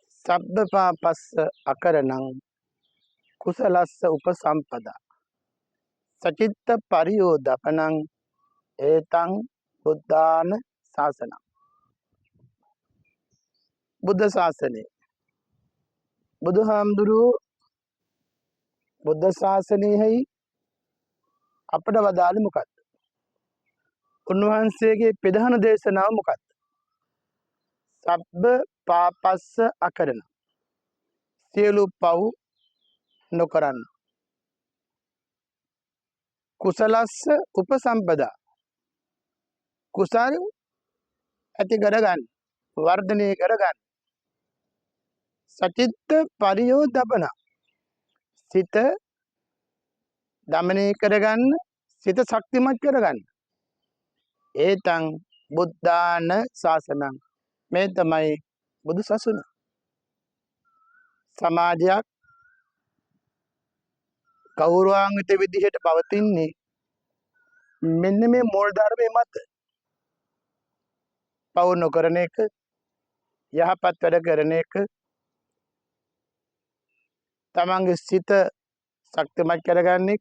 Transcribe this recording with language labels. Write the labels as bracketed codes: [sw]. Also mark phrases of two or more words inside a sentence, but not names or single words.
[pi] සබ්බපාපස්ස අකරණං කුසලස්ස උපසම්පදා සචිත්ත පරියෝදපනං ඒතං බුද්ධාන ශාසනං. [si] බුද්ධ ශාසනය බුදුහාමුදුරුවෝ බුද්ධ ශාසනයෙහි අපට වදාළේ මොකක්ද? උන්වහන්සේගේ ප්‍රධාන දේශනාව මොකක්ද? [pi] සබ්බ පාපස්ස අකරණ, [si] සියලු පව් නොකරන්න. [pi] කුසලස්ස උපසම්පදා, [si] කුසල් ඇති කරගන්න, වර්ධනය කරගන්න. [pi] සචිත්ත පරියෝදපන, [si] සිත දමනය කරගන්න, සිත ශක්තිමත් කරගන්න. [pi] ඒතං බුද්ධාන ශාසනං, [si] මේ තමයි බුදු සසුන. සමාජයක් ගෞරවාන්විත විදිහට පවතින්නේ මෙන්න මේ මූල ධර්මයේ මත. පව් නොකරන එක, යහපත් වැඩ කරන එක, තමන්ගේ සිත ශක්තිමත් කරගන්න එක.